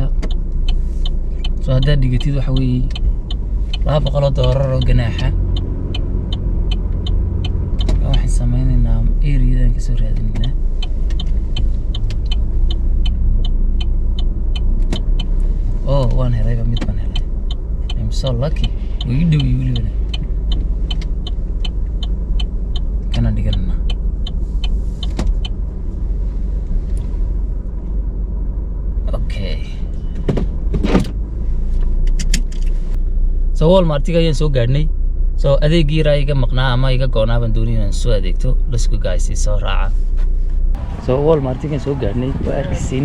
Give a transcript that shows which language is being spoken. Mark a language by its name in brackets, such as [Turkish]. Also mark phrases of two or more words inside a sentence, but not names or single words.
[Somali] So haddaad dhigatid waxa weeye $200 oo ganaaxa kasoo raadinayna. Oh, waan helayba mid baan helay. [English] I'm so lucky. [Somali] Way dhow weliba. Kana dhiganna. Okay. So Walmart-iga ayaan soo gaadhnay. So adeegii raa iga maqnaa ama iga goonaa baan doonay inaan soo adeegto. [English] Let's go guys, [Somali] soo raaca. So Walmart-iga soo gaadhnay waa arkisiin.